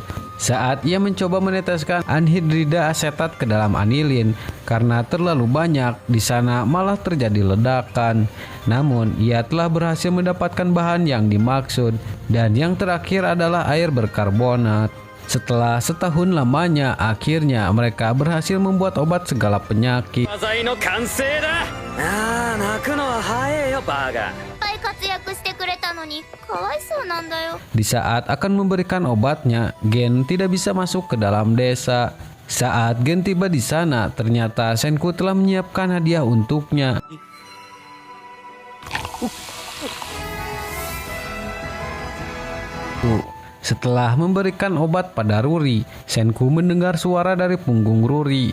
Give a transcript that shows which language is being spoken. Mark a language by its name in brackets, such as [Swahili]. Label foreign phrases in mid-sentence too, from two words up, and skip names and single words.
[Indonesian] Saat ia mencoba meneteskan anhidrida asetat ke dalam anilin, karena terlalu banyak, di sana malah terjadi ledakan. Namun ia telah berhasil mendapatkan bahan yang dimaksud. Dan yang terakhir adalah air berkarbonat. Setelah setahun lamanya, akhirnya mereka berhasil membuat obat segala penyakit. [Japanese] 技の完成だ。ああ、泣くのは早いよバカ。いっぱい活躍してくれたのにかわいそうなんだよ [Indonesian] Di saat akan memberikan obatnya, Gen tidak bisa masuk ke dalam desa. Saat Gen tiba di sana, ternyata Senku telah menyiapkan hadiah untuknya. Setelah memberikan obat pada Ruri, Senku mendengar suara dari punggung Ruri.